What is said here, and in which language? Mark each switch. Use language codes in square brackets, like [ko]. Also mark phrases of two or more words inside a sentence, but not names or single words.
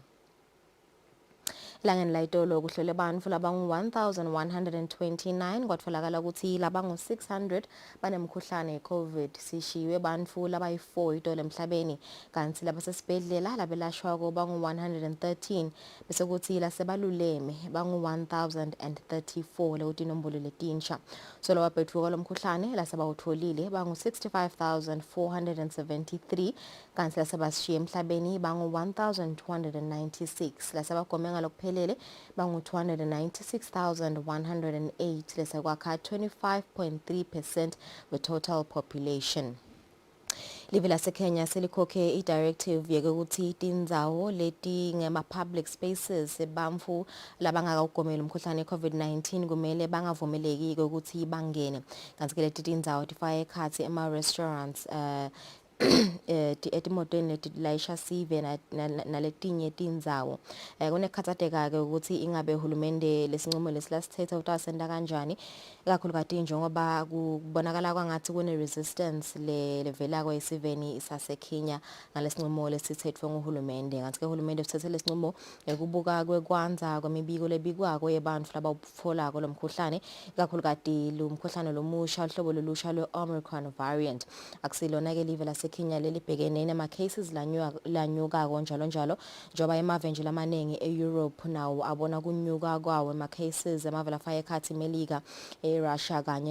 [ss] Langeni layitolo kuhlole abantu labangu 1129 kwatfolakala ukuthi labangu 600 banemkhuhlane yeCovid sishiwe abantu labayi4 itolo emhlabeni kanti labasesibhedlela labelashwa ko bangu 113 bese kuthi lasebaluleme bangu 1034 lewuti nombolo letinsha solo wabhethuka lomkhuhlane lasebawutholile bangu 65473 kanti lasebashiye emhlabeni bangu 1296 lasebagomenga lokuphelele bangu 296,108 lesakwakha 25.3% [en] the total population. [ss] Live laseKenya selikhokhe i-directive yokuthi tindzawo leti ngema [en] public spaces [ss] bamfu labangakagomeli umkhuhlane COVID-19 kumele bangavumeleki ukuthi bangene. Kanti ke leti tindzawo tifaka ekhatsi ema-restaurants etimotweni letilayisha sive naletinye tindzawo kunekhathateka ke ukuthi ingabe uhulumende lesinqumo lesilasithetha utasenda kanjani ikakhulukazi njengoba kubonakala kwangathi kune resistance levela kwesiveni saseKenya ngalesinqumo lesithethwe nguhulumende kanti ke uhulumende uthethe lesinqumo ukubuka kwekwanza kwemibiko lebikwako yebantu labawufola lomkhuhlane ikakhulukazi lumkhuhlane lomusha uhlobo lolusha lwe-Omicron variant akusilona ke live Kenya lelibhekene nama cases lanyuka njalo njoba emavenje lamanengi eEurope nawo abona kunyuka kwawo ama cases amavela afaya ekhathi eMelika eRussia kanye